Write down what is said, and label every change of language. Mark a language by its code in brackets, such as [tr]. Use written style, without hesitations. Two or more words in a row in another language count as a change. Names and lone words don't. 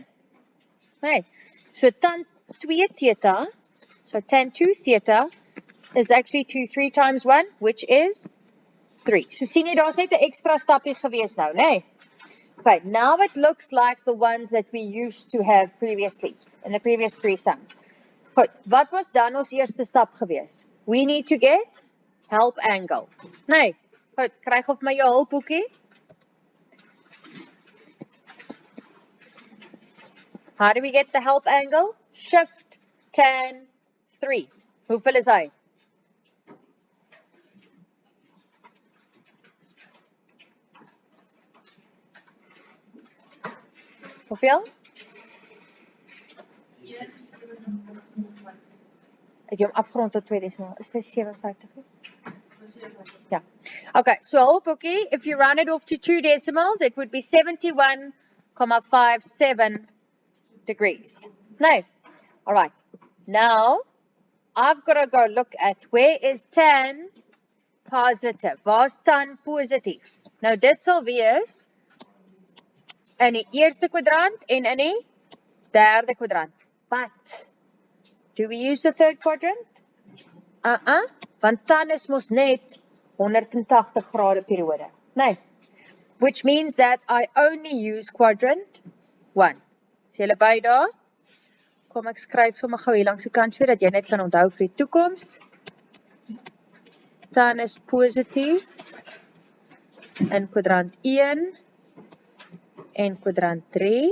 [af] Nee. [en] So tan 2 theta, so tan 2 theta is actually 3 times 1, which is 3. [af] So sien jy, daar's net 'n ekstra stapie gewees nou, nee. [en] Okay, now it looks like the ones that we used to have previously, in the previous 3 sums. [af] Goed, wat was dan ons eerste stap gewees? [en] We need to get help angle. [af] Nee, goed, krijg of my jou hulpboekie? [en] How do we get the help angle? Shift tan 3. [af] Hoeveel is hy? Hoeveel? Het jy hom afgerond tot 2 decimaal? Is dit 57? Ja. Okay, so hulpboekie, [en] if you round it off to 2 decimals, it would be 71,57 degrees. No. All right. Now, I've got to go look at where is tan positive. [af] Waar's tan positief? Nou, dit sal wees in die eerste kwadrant en in die derde kwadrant. [en] But, do we use the third quadrant? [af] Want tan is mos net 180 grade periode. Nee. [en] Which means that I only use quadrant 1. [af] Is julle by daar? Kom ek skryf sommer gou hier langs die kant sodat jy net kan onthou vir die toekoms. Tan is positief in kwadrant 1 en kwadrant 3.